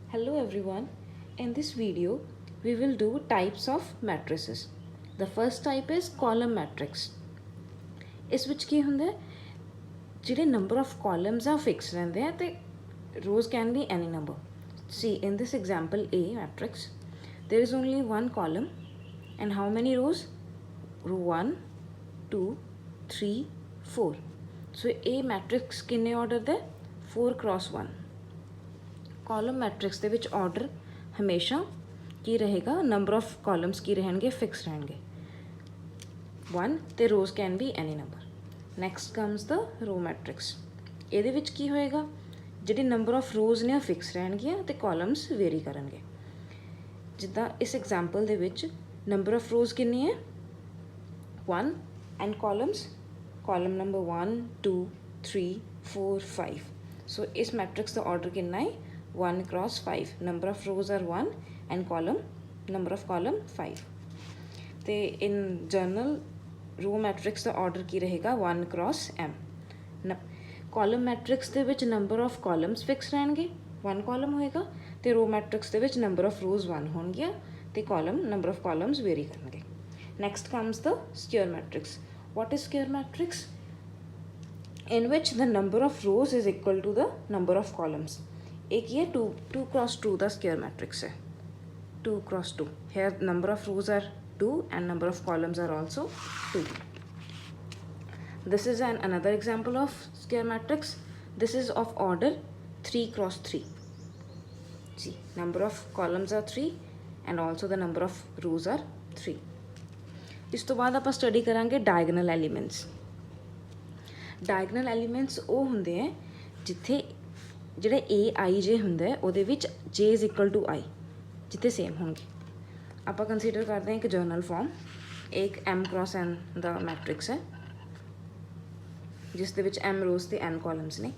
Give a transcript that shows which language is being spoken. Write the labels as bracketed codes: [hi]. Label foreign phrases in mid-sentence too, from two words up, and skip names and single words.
[en] Hello everyone. In this video, we will do types of matrices. The first type is column matrix. [pa] ਇਸ ਵਿੱਚ ਕੀ ਹੁੰਦਾ ਹੈ, ਜਿਹੜੇ [en] number of columns are fixed [pa] ਰਹਿੰਦੇ ਆ ਤੇ [en] rows can be any number. See in this example A matrix, there is only one column and how many rows? Row 1, 2, 3, 4. So A matrix ਕਿੰਨੇ order ਦੇ? 4 cross 1. column matrix [pa] ਦੇ ਵਿੱਚ ਆਰਡਰ ਹਮੇਸ਼ਾ ਕੀ ਰਹੇਗਾ, [en] number of columns [pa] ਕੀ ਰਹਿਣਗੇ, ਫਿਕਸ ਰਹਿਣਗੇ 1 ਤੇ [en] rows can be any number. next comes the row matrix. [pa] ਇਹਦੇ ਵਿੱਚ ਕੀ ਹੋਏਗਾ, ਜਿਹੜੇ [en] number of rows [pa] ਨੇ ਉਹ ਫਿਕਸ ਰਹਿਣਗੀਆਂ ਤੇ [en] columns vary [pa] ਕਰਨਗੇ। ਜਿੱਦਾਂ ਇਸ ਐਗਜ਼ਾਮਪਲ ਦੇ ਵਿੱਚ [en] number of rows [pa] ਕਿੰਨੀ ਹੈ 1 [en] and columns column number [pa] 1 2 3 4 5। ਸੋ ਇਸ ਮੈਟ੍ਰਿਕਸ ਦਾ ਆਰਡਰ ਕਿੰਨਾ ਹੈ 1 cross 5. [en] number of rows are 1 and number of column 5. [pa] ਤੇ [en] in journal row matrix [pa] ਦਾ ਆਰਡਰ ਕੀ ਰਹੇਗਾ 1 cross m। [en] column matrix [pa] ਦੇ ਵਿੱਚ [en] number of columns [pa] ਫਿਕਸ ਰਹਿਣਗੇ, 1 column ਹੋਏਗਾ ਤੇ [en] row matrix [pa] ਦੇ ਵਿੱਚ [en] number of rows [pa] 1 ਹੋਣਗੀਆਂ ਤੇ [en] number of columns [pa] ਵੇਰੀ ਕਰਨਗੇ। [en] next comes the square matrix. what is square matrix? in which the number of rows is equal to the number of columns. [hi] एक ये [en] 2 cross 2 the square matrix है, 2 cross 2. here number of rows are 2 and number of columns are also 2. this is another example of square matrix. this is of order 3 cross 3. see number of columns are 3 and also the number of rows are 3. [pa] ਇਸ ਤੋਂ ਬਾਅਦ ਆਪਾਂ ਸਟੱਡੀ ਕਰਾਂਗੇ [en] diagonal elements. diagonal elements [pa] ਉਹ ਹੁੰਦੇ ਹੈ ਜਿੱਥੇ ਜਿਹੜੇ ਏ ਆਈ ਜੇ ਹੁੰਦਾ ਉਹਦੇ ਵਿੱਚ [en] j is equal to i, [pa] ਜਿੱਥੇ ਸੇਮ ਹੋਣਗੇ। ਆਪਾਂ ਕੰਸੀਡਰ ਕਰਦੇ ਹਾਂ ਇੱਕ [en] general form, [pa] ਇੱਕ m cross n ਦਾ ਮੈਟ੍ਰਿਕਸ ਹੈ ਜਿਸ ਦੇ ਵਿੱਚ m ਰੋਜ਼ ਤੇ n ਕਾਲਮਸ ਨੇ।